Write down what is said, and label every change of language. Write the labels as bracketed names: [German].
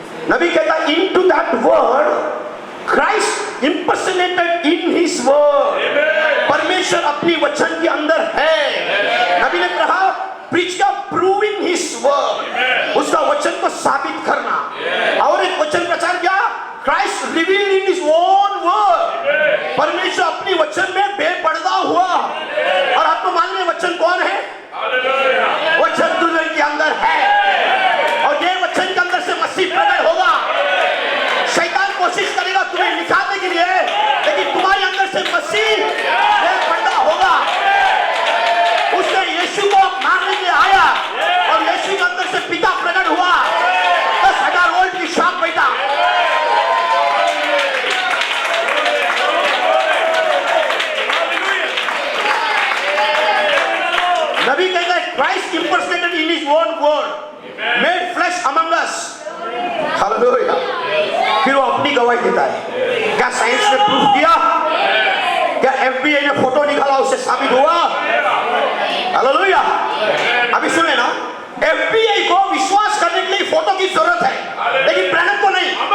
[Hindi] नबी कहता है [English] into that word Christ impersonated in his word. [Hindi] परमेश्वर अपनी वचन के अंदर है। नबी ने कहा preach का [English] proving his word, [Hindi] उसका वचन को साबित करना। और एक वचन प्रचार किया [English] Christ revealed in his own word, [Hindi] परमेश्वर अपनी वचन में बेपर्दा हुआ। और आपको मालूम है वचन कौन है? वचन दुल्हन के अंदर है, और ये वचन के अंदर से मसीह प्रकट होगा। शैतान कोशिश करेगा तुम्हें निकालने के लिए, लेकिन तुम्हारे अंदर से मसीह बेपर्दा होगा। उसने यीशु को मारने के लिए आया, और यीशु के अंदर से पिता प्रकट हुआ। 10,000 वोल्ट की शॉक बैठा। नबी कहता है [English] Christ impersonated in his own word, made flesh among us. [Hindi] Hallelujah. फिर वो अपनी गवाही देता है। क्या साइंस ने प्रूफ किया? क्या FBI ने फोटो निकाला उससे साबित हुआ? हालेलुया। अभी सुने ना, FBI को विश्वास करने के लिए फोटो की जरूरत है, लेकिन ब्रैनम को नहीं।